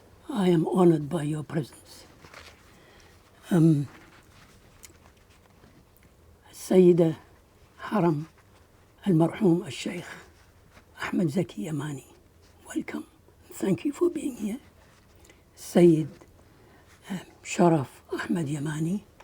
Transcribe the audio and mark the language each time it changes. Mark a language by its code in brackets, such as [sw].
[en] I am honored by your presence. [ar] السيدة حرم المرحوم الشيخ أحمد زكي يماني. [en] Welcome. Thank you for being here. Sayyid Sharaf Ahmed Yamani.